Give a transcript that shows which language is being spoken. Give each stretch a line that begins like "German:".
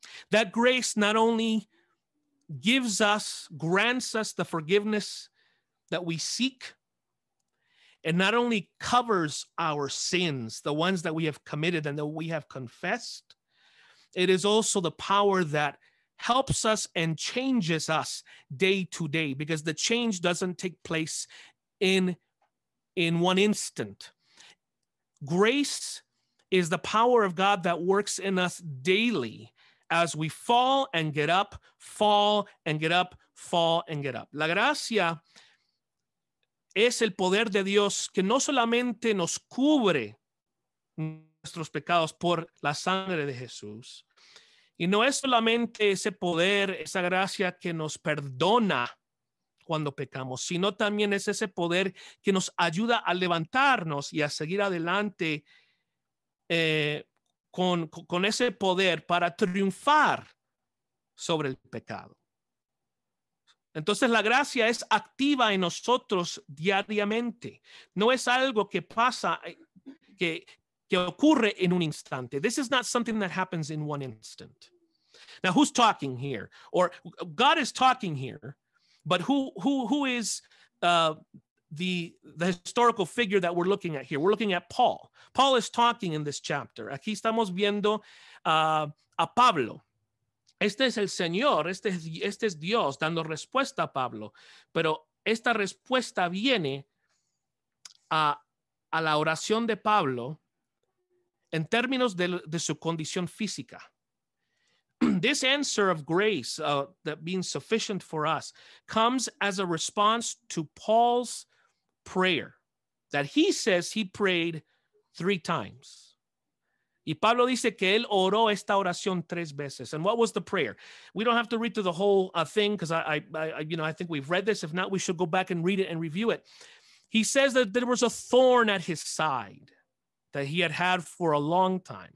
English: That grace not only grants us the forgiveness that we seek, and not only covers our sins, the ones that we have committed and that we have confessed, it is also the power that helps us and changes us day to day, because the change doesn't take place in one instant. Grace is the power of God that works in us daily as we fall and get up, fall and get up, fall and get up.
Spanish: La gracia es el poder de Dios que no solamente nos cubre nuestros pecados por la sangre de Jesús, y no es solamente ese poder, esa gracia que nos perdona cuando pecamos, sino también es ese poder que nos ayuda a levantarnos y a seguir adelante con ese poder para triunfar sobre el pecado. Entonces la gracia es activa en nosotros diariamente. No es algo que pasa, que ocurre en un instante.
English: This is not something that happens in one instant. Now, who's talking here? Or God is talking here, but who is the historical figure that we're looking at here? We're looking at Paul. Paul is talking in this chapter.
Spanish: Aquí estamos viendo a Pablo. Este es el Señor, este es Dios dando respuesta a Pablo, pero esta respuesta viene a la oración de Pablo en términos de su condición física.
English: this answer of grace, that being sufficient for us, comes as a response to Paul's prayer that he says he prayed 3 times.
Spanish: Y Pablo dice que él oró esta oración 3 veces.
English: And what was the prayer? We don't have to read through the whole thing because I think we've read this. If not, we should go back and read it and review it. He says that there was a thorn at his side that he had for a long time.